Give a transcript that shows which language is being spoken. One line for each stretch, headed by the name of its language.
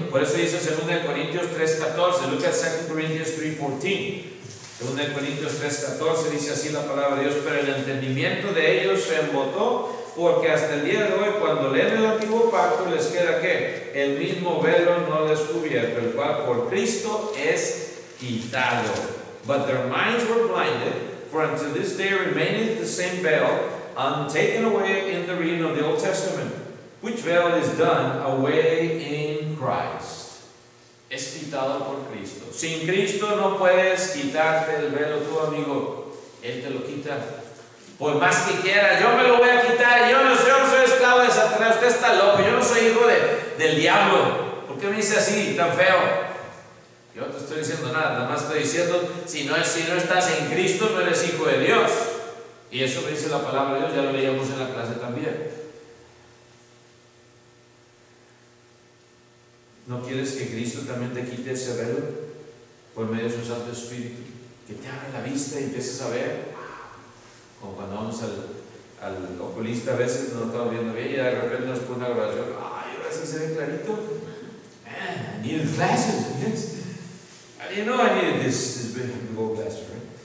Spanish: Por eso dice 2 Corintios 3:14.
English: Look at 2 Corinthians 3:14.
Spanish: 2 Corintios 3:14 dice así la palabra de Dios: pero el entendimiento de ellos se embotó, porque hasta el día de hoy, cuando leen el antiguo pacto, les queda ¿qué? El mismo velo no descubierto, el cual por Cristo es quitado.
English: But their minds were blinded, for until this day remaineth the same veil, taken away in the reading of the Old Testament, which veil is done away in Christ.
Spanish: Es quitado por Cristo. Sin Cristo no puedes quitarte el velo, tu amigo. Él te lo quita. Por más que quieras, yo me lo voy a quitar. Yo no soy esclavo de Satanás. Usted está loco. Yo no soy hijo del diablo. ¿Por qué me dice así, tan feo? Yo no te estoy diciendo nada más estoy diciendo, si no estás en Cristo, no eres hijo de Dios. Y eso me dice la palabra de Dios, ya lo leíamos en la clase también. ¿No quieres que Cristo también te quite ese velo por medio de su Santo Espíritu? Que te abra la vista y empieces a ver. Como cuando vamos al oculista, a veces no estamos viendo bien y de repente nos pone una grabación. Ay, ahora sí se ve clarito.
English: I needed glasses. Yes. You know I needed this big gold glasses, right?